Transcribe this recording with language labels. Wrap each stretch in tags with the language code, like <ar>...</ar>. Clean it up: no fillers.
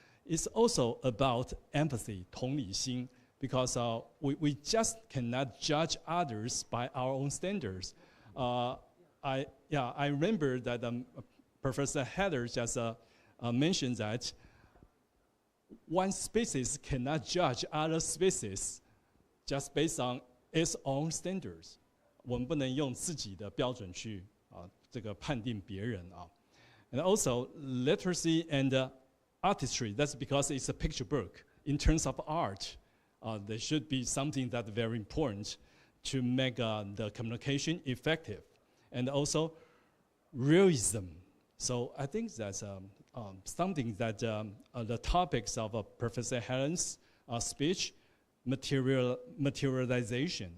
<en>It's also about empathy, 同理心, because we just cannot judge others by our own standards. I remember that Professor Heller just mentioned that one species cannot judge other species just based on its own standards.</en> <zh>我们不能用自己的标准去这个判定别人啊。</zh> <en>And also literacy and artistry. That's because it's a picture book. In terms of art, there should be something that's very important to make the communication effective. And also realism. So I think that's something that the topics of Professor Helen's speech, materialization.</en>